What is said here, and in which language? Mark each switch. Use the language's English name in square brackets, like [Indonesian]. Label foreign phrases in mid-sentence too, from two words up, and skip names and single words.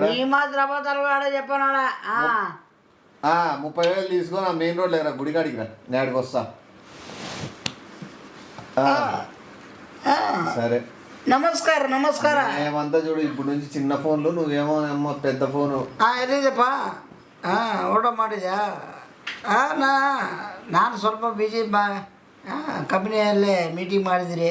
[Telugu] ఈ మాత్రం అబద్ధాలు కూడా చెప్పానాడా 30,000 తీసుకొని ఆ [English] main road [Telugu] లేరా గుడికాడికి రా, నేడికి వస్తా. సరే నమస్కారం నమస్కారం. ఏమంతా చూడు ఇప్పుడు నుంచి చిన్న ఫోన్లు, నువ్వేమో ఏమో పెద్ద ఫోను. [Kannada] ಎಲ್ಲಿದೆಪ್ಪ ಊಟ ಮಾಡಿದ್ಯಾ ನಾನು ಸ್ವಲ್ಪ ಬಿಜಿ ಕಂಪ್ನಿಯಲ್ಲೇ ಮೀಟಿಂಗ್ ಮಾಡಿದಿರಿ.